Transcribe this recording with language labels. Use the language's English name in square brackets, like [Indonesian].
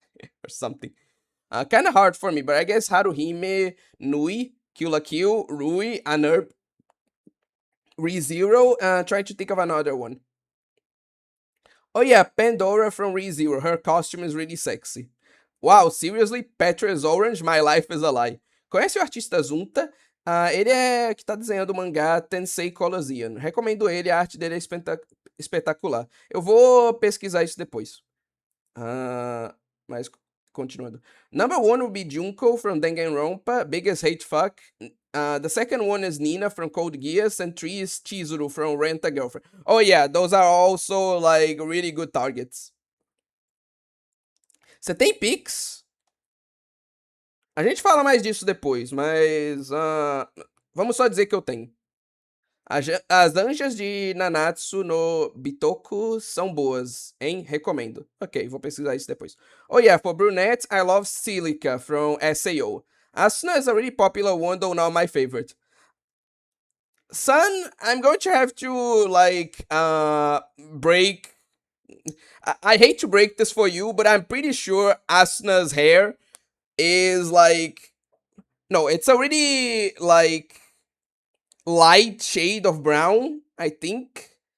[English] Or something. Kind of hard for me, but I guess Haruhime, Nui, Kill la Kill, Rui, Anerb, ReZero. Trying to think of another one. Oh yeah, Pandora from ReZero. Her costume is really sexy. Wow, seriously? Petra is orange? My life is a lie. [Portuguese] Conhece o artista Zunta? Ele é que tá desenhando o mangá Tensei Colosseum. Recomendo ele, a arte dele é espetacular. Eu vou pesquisar isso depois. Mas continuando. [English] Number one would be Junko from Danganronpa, biggest hate fuck. The second one is Nina from Code Geass, and three is Chizuru from Rent a Girlfriend. Oh yeah, those are also like really good targets. [Portuguese] Você tem Pix? A gente fala mais disso depois, mas vamos só dizer que eu tenho. As anjas de Nanatsu no Bitoku são boas, hein? Recomendo. Ok, vou pesquisar isso depois. [English] Oh yeah, for brunettes, I love Silica from SAO. Asuna is a really popular one, though not my favorite. Son, I'm going to have to like break. I hate to break this for you, but I'm pretty sure Asuna's hair is like no, it's a really like light shade of brown, I think.